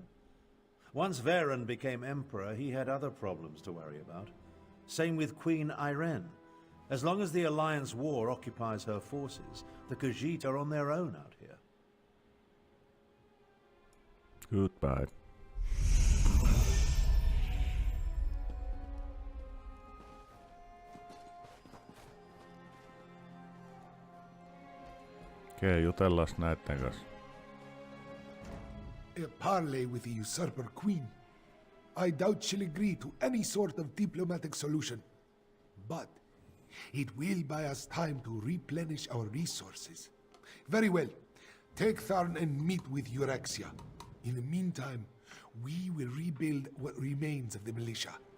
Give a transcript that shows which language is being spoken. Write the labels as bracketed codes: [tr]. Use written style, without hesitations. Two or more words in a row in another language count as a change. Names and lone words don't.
[en] Once Varen became Emperor, he had other problems to worry about. Same with Queen Irene. As long as the Alliance War occupies her forces, the Khajiit are on their own out here. Goodbye. [fi] Okei, jutellaan näitten kanssa. [en] A parley with the Usurper Queen. I doubt she'll agree to any sort of diplomatic solution. But it will buy us time to replenish our resources. Very well. Take Tharn and meet with Euraxia. In the meantime, we will rebuild what remains of the militia.